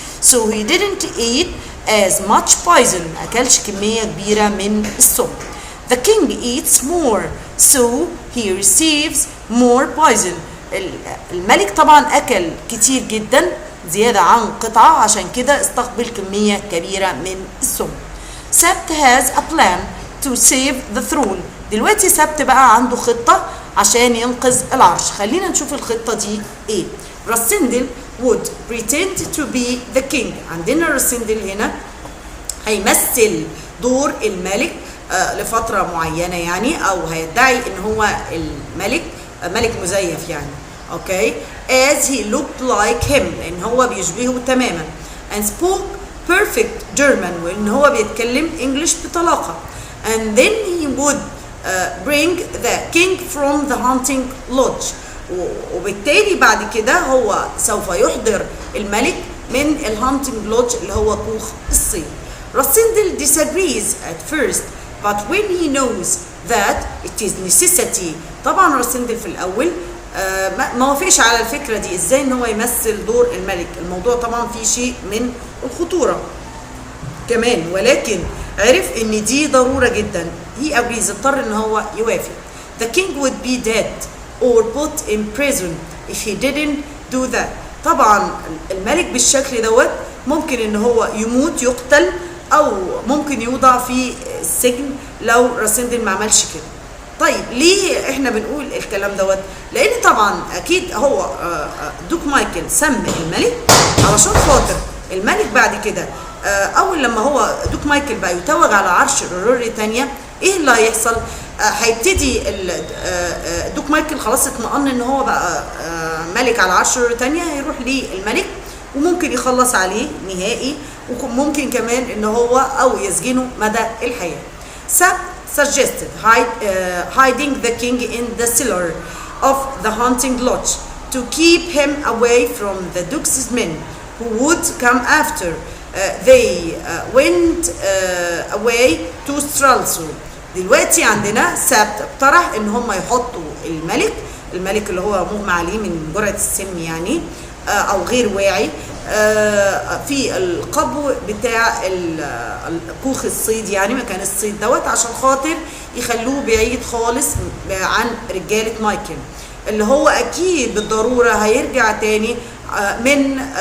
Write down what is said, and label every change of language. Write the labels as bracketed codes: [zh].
[en] so he didn't eat as much poison. [ar] ما اكلش كميه كبيره من السم. [en] The king eats more, so he receives more poison. [ar] الملك طبعا أكل كتير جدا زيادة عن قطعة، عشان كده استقبل كمية كبيرة من السم. [en] Sept has a plan to save the throne [ar] دلوقتي سبت بقى عنده خطة عشان ينقذ العرش. خلينا نشوف الخطة دي ايه. [en] Rassendyll would pretend to be the king. [ar] عندنا راسندل هنا هيمثل دور الملك لفترة معينة يعني، او هيدعي ان هو الملك، ملك مزيف يعني. اوكي. [en] as he looked like him، [ar] لان هو بيشبهه تماما. [en] and spoke perfect German، [ar] وان هو بيتكلم انجلش بطلاقة. [en] and then he would bring the king from the hunting lodge، [ar] وبالتالي بعد كده هو سوف يحضر الملك من الهانتنج لودج اللي هو كوخ الصيد. [en] Rassendyll disagrees at first but when he knows that it is necessity. [ar] طبعا راسندل في الاول ما وافقش على الفكره دي، ازاي ان هو يمثل دور الملك. الموضوع طبعا فيه شيء من الخطوره كمان، ولكن عرف ان دي ضروره جدا. [en] he agrees، [ar] اضطر ان هو يوافق. [en] the king would be dead or put in prison if he didn't do that. [ar] طبعا الملك بالشكل دوت ممكن ان هو يموت، يقتل، او ممكن يوضع في السجن لو راسندل ما عملش كده. طيب ليه احنا بنقول الكلام دوت؟ لان طبعا اكيد هو دوك مايكل سمى الملك علشان خاطر الملك بعد كده اول لما هو دوك مايكل بقى يتوج على عرش روريتانيا، ايه اللي هيحصل؟ هيبتدي دوك مايكل خلاص اطمئن ان هو بقى ملك على عرش روريتانيا، هيروح للملك وممكن يخلص عليه نهائي، وممكن كمان ان هو او يسجنه مدى الحياه. [en] Sapt suggested hiding the king in the cellar of the hunting lodge to keep him away from the duke's men who would come after. They went away to Stralsund. [ar] دلوقتي عندنا سبت اقترح ان هم يحطوا الملك اللي هو مغمى عليه من جرعة السم يعني، او غير واعي، في القبو بتاع كوخ الصيد يعني مكان الصيد دوت، عشان خاطر يخلوه بعيد خالص عن رجالة مايكل، اللي هو اكيد بالضرورة هيرجع تاني من